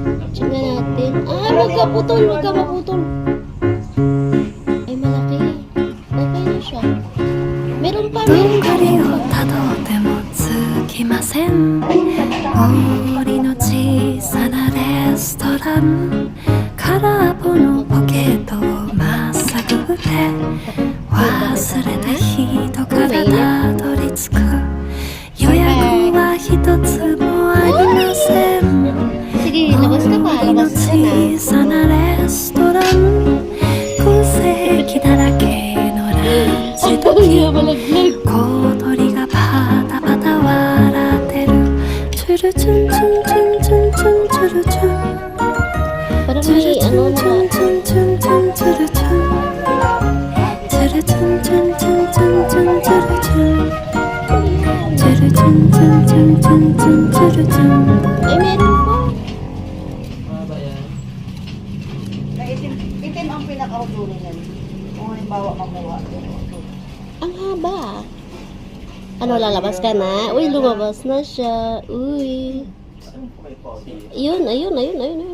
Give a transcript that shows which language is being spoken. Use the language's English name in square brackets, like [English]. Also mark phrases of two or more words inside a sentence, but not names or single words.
[Filipino] Tingnan natin. Huwag ka putol, huwag ka maputol. Ay, malaki. Okay na siya. Meron pa, meron pa. [Japanese] 鳥をたどってもつきません森の小さなレストラン空っぽのポケットをまっさぐって忘れた人からたどり着く予約は一つもありません [Filipino] Sige, labas ka pa. [Japanese] 森の [Filipino] Labas ka na. [Japanese] 小さなレストラン空席だらけのランチ [Filipino] Ang tagal niya malaglag. [Japanese] 小鳥がパタパタ笑ってるチュルチュンチュンチュンチュンチュンチュルチュン [Filipino] Parang チュル may チュ ano ンチ na. ュンチュンチュンチュンチュルチュンチュルチュンチュンチュンチュンチュンチュルチュンチュルチュンチュンチュンチュンチュンチュルチュン Ay, meron pa. Mahaba yan. Itim ang pinaka-udulo niyan. Kung halimbawa makuha. Ang haba. Ano, lalabas ka na? Uy, lumabas na siya. Uy. Ayun, ayun, ayun, ayun, ayun.